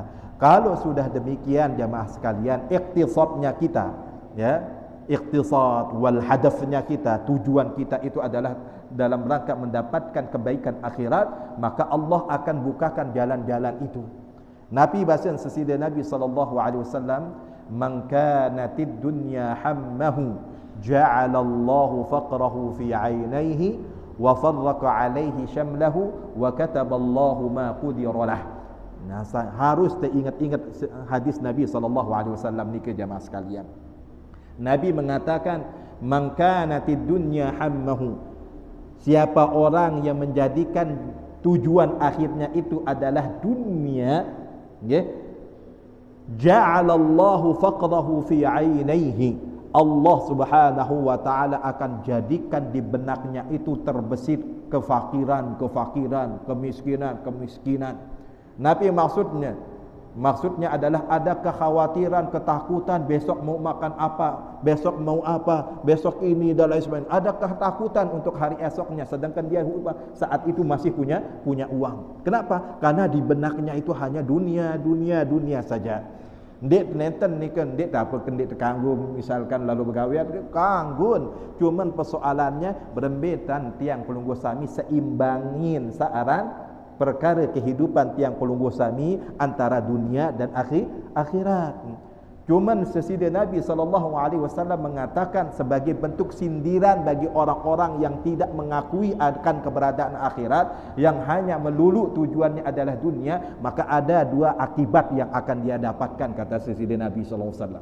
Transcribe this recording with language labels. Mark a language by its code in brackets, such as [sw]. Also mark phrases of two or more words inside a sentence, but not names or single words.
[id] Kalau sudah demikian jamaah sekalian, ikhtisadnya kita, ya, ikhtisad wal hadafnya kita, tujuan kita itu adalah dalam rangka mendapatkan kebaikan akhirat, maka Allah akan bukakan jalan-jalan itu. [sas] Nabi bahasan sesida [id] Nabi [ar] صلى الله عليه وسلم, من كانت الدنيا همه جعل الله فقره في عينيه وفرق عليه شمله وكتب الله ما قدر له. [id] Nah, harus teringat-ingat hadis Nabi [ar] صلى الله عليه وسلم [sas] ni ke [id] jamaah sekalian. Nabi mengatakan, [ar] من كانت الدنيا همه, [id] siapa orang yang menjadikan tujuan akhirnya itu adalah dunia, ya, [ar] جعل الله فقره في عينيه, [id] Allah [ar] سبحانه وتعالى [id] akan jadikan di benaknya itu terbesit kefakiran, kemiskinan. Nabi maksudnya adalah ada kekhawatiran, ketakutan besok mau makan apa, besok ini dan lain sebagainya. Ada ketakutan untuk hari esoknya, sedangkan dia saat itu masih punya uang. Kenapa? Karena di benaknya itu hanya dunia saja. [sas] Dek nenten ni kan dek tak apa dek terkanggung misalkan lalu bergawian kanggun, cuman persoalannya berembetan tiang pelungguh Sami seimbangin searan perkara kehidupan tiang pelungguh Sami [id] antara dunia dan akhirat. Cuman sesida Nabi SAW mengatakan sebagai bentuk sindiran bagi orang-orang yang tidak mengakui akan keberadaan akhirat, yang hanya melulu tujuannya adalah dunia, maka ada dua akibat yang akan dia dapatkan, kata sesida Nabi SAW.